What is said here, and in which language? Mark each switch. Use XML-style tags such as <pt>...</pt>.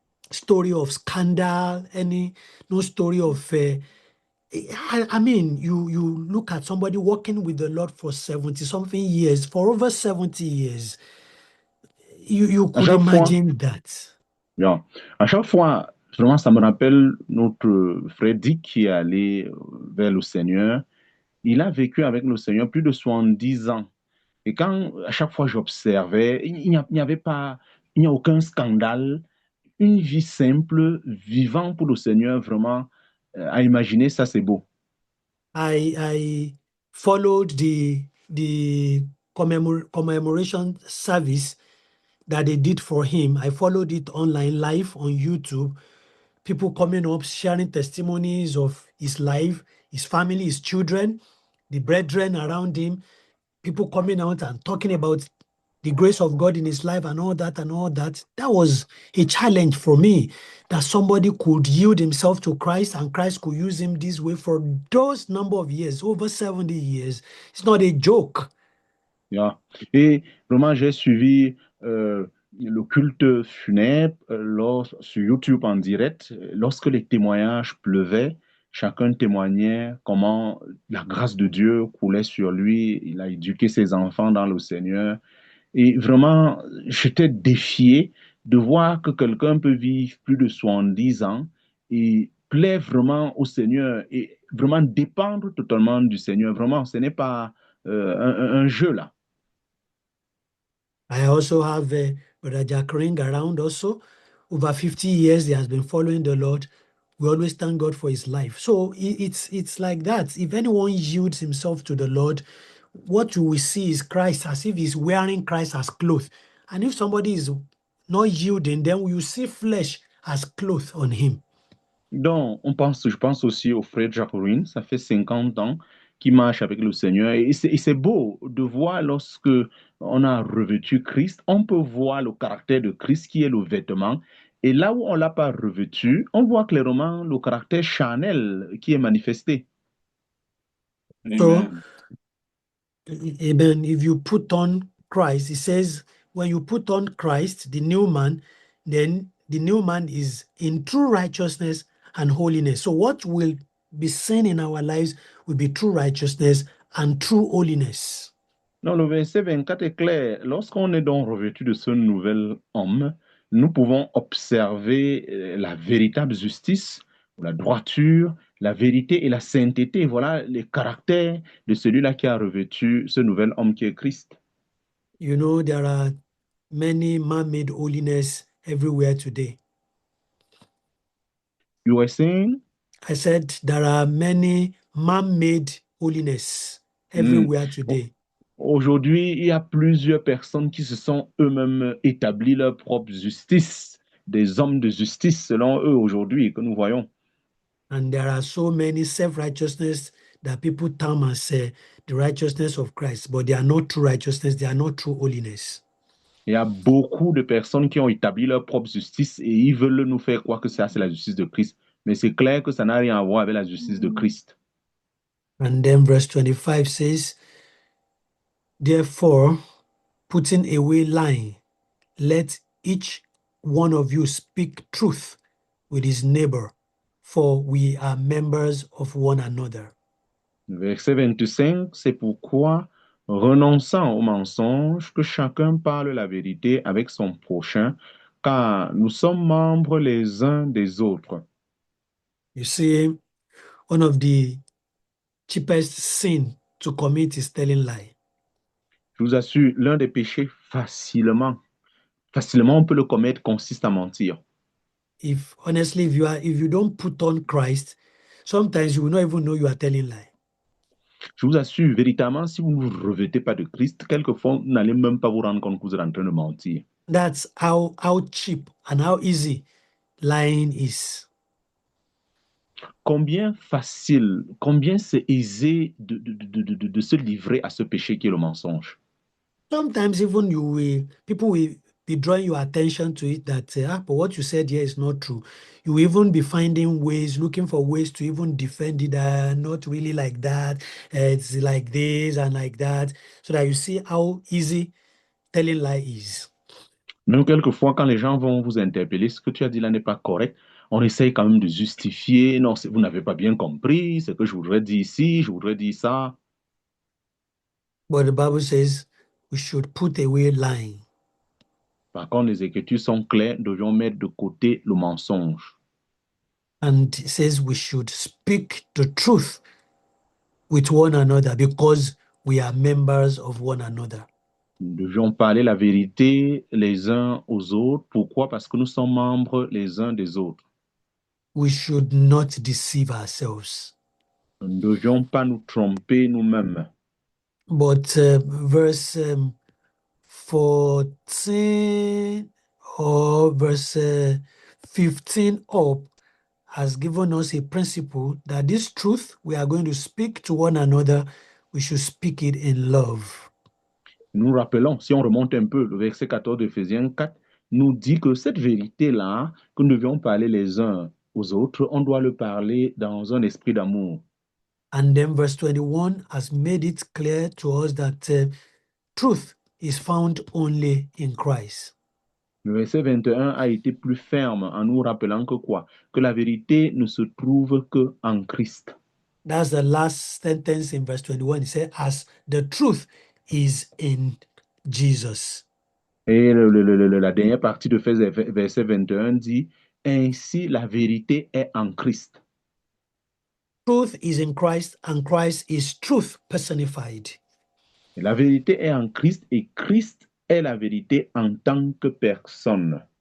<en>story of scandal, no story of I mean, you look at somebody walking with the Lord for 70 something years, for over 70 years. You could imagine that. Yeah.</en> <fr>À chaque fois, vraiment, ça me rappelle notre frère Dick qui est allé vers le Seigneur. Il a vécu avec le Seigneur plus de 70 ans. Et quand, à chaque fois, j'observais, il n'y avait pas, il n'y a aucun scandale, une vie simple, vivant pour le Seigneur, vraiment, à imaginer, ça, c'est beau.</fr> <en>I followed the commemoration service that they did for him. I followed it online, live on YouTube. People coming up, sharing testimonies of his life, his family, his children, the brethren around him, people coming out and talking about the grace of God in his life and all that, that was a challenge for me, that somebody could yield himself to Christ and Christ could use him this way for those number of years, over 70 years. It's not a joke. Yeah.</en> <fr>Et vraiment, j'ai suivi le culte funèbre sur YouTube en direct. Lorsque les témoignages pleuvaient, chacun témoignait comment la grâce de Dieu coulait sur lui. Il a éduqué ses enfants dans le Seigneur. Et vraiment, j'étais défié de voir que quelqu'un peut vivre plus de 70 ans et plaire vraiment au Seigneur et vraiment dépendre totalement du Seigneur. Vraiment, ce n'est pas un jeu là.</fr> <en>I also have Brother Jack Ring around also. Over 50 years, he has been following the Lord. We always thank God for his life. So it's like that. If anyone yields himself to the Lord, what you will see is Christ as if he's wearing Christ as clothes. And if somebody is not yielding, then you see flesh as clothes on him.</en> <fr>Donc, je pense aussi au frère Jacqueline, ça fait 50 ans qu'il marche avec le Seigneur. Et c'est beau de voir lorsque on a revêtu Christ, on peut voir le caractère de Christ qui est le vêtement. Et là où on ne l'a pas revêtu, on voit clairement le caractère charnel qui est manifesté.</fr> <en>So, Amen. amen, if you put on Christ, it says, when you put on Christ, the new man, then the new man is in true righteousness and holiness. So what will be seen in our lives will be true righteousness and true holiness.</en> <fr>Non, le verset 24 est clair. Lorsqu'on est donc revêtu de ce nouvel homme, nous pouvons observer la véritable justice, la droiture, la vérité et la sainteté. Voilà les caractères de celui-là qui a revêtu ce nouvel homme qui est Christ.</fr> <en>You know, there are many man-made holiness everywhere today. You were saying? I said there are many man-made holiness everywhere today.</en> <fr>Aujourd'hui, il y a plusieurs personnes qui se sont eux-mêmes établis leur propre justice, des hommes de justice selon eux aujourd'hui que nous voyons.</fr> <en>And there are so many self-righteousness that people term as the righteousness of Christ, but they are not true righteousness, they are not true holiness.</en> <fr>Il y a beaucoup de personnes qui ont établi leur propre justice et ils veulent nous faire croire que ça, c'est la justice de Christ. Mais c'est clair que ça n'a rien à voir avec la justice de Christ.</fr> <en>And then verse 25 says, therefore, putting away lying, let each one of you speak truth with his neighbor, for we are members of one another.</en> <fr>Verset 25, c'est pourquoi, renonçant au mensonge, que chacun parle la vérité avec son prochain, car nous sommes membres les uns des autres.</fr> <en>You see, one of the cheapest sin to commit is telling lie.</en> <fr>Je vous assure, l'un des péchés facilement on peut le commettre consiste à mentir.</fr> <en>If honestly, if you don't put on Christ, sometimes you will not even know you are telling lie.</en> <fr>Je vous assure, véritablement, si vous ne vous revêtez pas de Christ, quelquefois, vous n'allez même pas vous rendre compte que vous êtes en train de mentir.</fr> <en>That's how cheap and how easy lying is.</en> <fr>Combien facile, combien c'est aisé de se livrer à ce péché qui est le mensonge.</fr> <en>Sometimes even people will be drawing your attention to it that, but what you said here is not true. You will even be finding ways, looking for ways to even defend it, not really like that, it's like this and like that, so that you see how easy telling lie is.</en> <fr>Même quelquefois, quand les gens vont vous interpeller, ce que tu as dit là n'est pas correct, on essaye quand même de justifier. Non, vous n'avez pas bien compris, ce que je voudrais dire ici, je voudrais dire ça.</fr> <en>But the Bible says we should put away lying.</en> <fr>Par contre, les Écritures sont claires, nous devions mettre de côté le mensonge. And it says we should speak the truth with one another because we are members of one another. Nous devions parler la vérité les uns aux autres. Pourquoi? Parce que nous sommes membres les uns des autres.</fr> <en>We should not deceive ourselves.</en> <fr>Nous ne devions pas nous tromper nous-mêmes.</fr> <en>But verse 14 or verse 15 up has given us a principle that this truth we are going to speak to one another, we should speak it in love.</en> <fr>Nous rappelons, si on remonte un peu, le verset 14 d'Éphésiens 4 nous dit que cette vérité-là, que nous devions parler les uns aux autres, on doit le parler dans un esprit d'amour.</fr> <en>And then verse 21 has made it clear to us that truth is found only in Christ.</en> <fr>Le verset 21 a été plus ferme en nous rappelant que quoi? Que la vérité ne se trouve qu'en Christ.</fr> <en>That's the last sentence in verse 21. It says, as the truth is in Jesus.</en> <fr>Et la dernière partie de verset 21 dit, ainsi la vérité est en Christ.</fr> <en>Truth is in Christ, and Christ is truth personified.</en> <fr>Et la vérité est en Christ et Christ est la vérité en tant que personne.</fr>